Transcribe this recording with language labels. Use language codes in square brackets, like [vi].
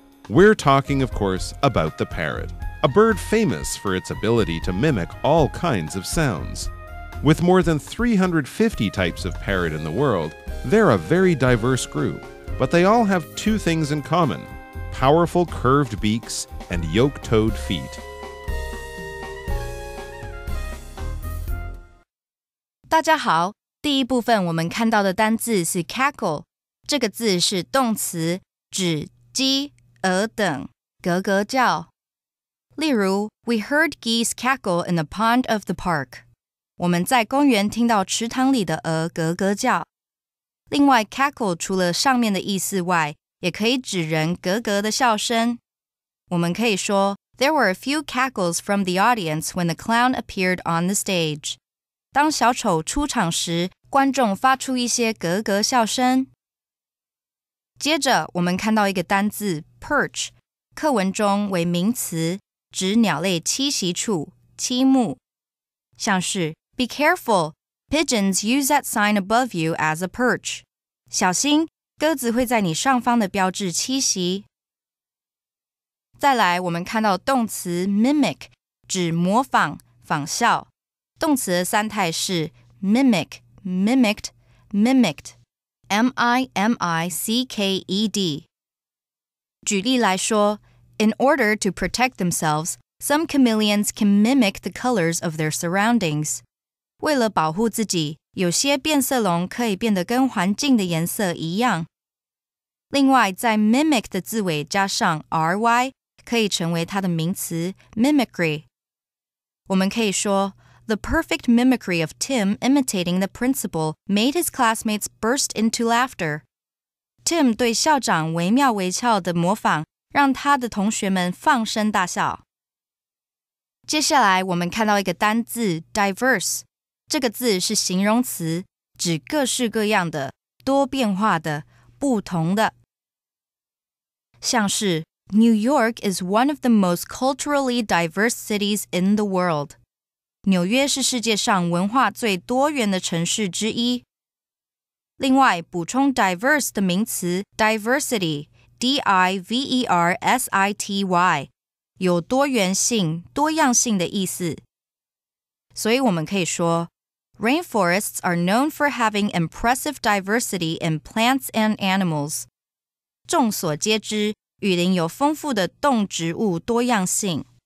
[en] We're talking, of course, about the parrot, a bird famous for its ability to mimic all kinds of sounds. With more than 350 types of parrot in the world, they're a very diverse group, but they all have two things in common: powerful curved beaks and yoke-toed feet. [zh] 大家好，第一部分我们看到的单字是 cackle， 这个字是动词，指鸡、鹅等咯咯叫。例如 [en] We heard geese cackle in the pond of the park. [zh] 我们在公园听到池塘里的鹅咯咯叫。另外 cackle 除了上面的意思外，也可以指人咯咯的笑声。我们可以说 [en] There were a few cackles from the audience when the clown appeared on the stage. [zh] 当小丑出场时，观众发出一些咯咯笑声。接着我们看到一个单字 perch， 课文中为名词，指鸟类栖息处、栖木。像是 [en] Be careful, pigeons use that sign above you as a perch. [zh] 小心，鸽子会在你上方的标志栖息。再来，我们看到动词 mimic， 指模仿、仿效。动词的三态是 mimic, mimicked, mimicked, M-I-M-I-C-K-E-D. 举例来说 [en] In order to protect themselves, some chameleons can mimic the colors of their surroundings. [zh] 为了保护自己，有些变色龙可以变得跟环境的颜色一样。另外，在 mimic 的字尾加上 ry， 可以成为它的名词 mimicry. 我们可以说 [en] The perfect mimicry of Tim imitating the principal made his classmates burst into laughter. [zh] Tim 对校长惟妙惟肖的模仿，让他的同学们放声大笑。接下来我们看到一个单字 diverse， 这个字是形容词，指各式各样的、多变化的、不同的。像是 [en] New York is one of the most culturally diverse cities in the world. [zh] 纽约是世界上文化最多元的城市之一。另外，补充 diverse 的名词 diversity, D-I-V-E-R-S-I-T-Y, 有多元性、多样性的意思。所以我们可以说 [en] Rainforests are known for having impressive diversity in plants and animals. [zh] 众所皆知，雨林有丰富的动植物多样性。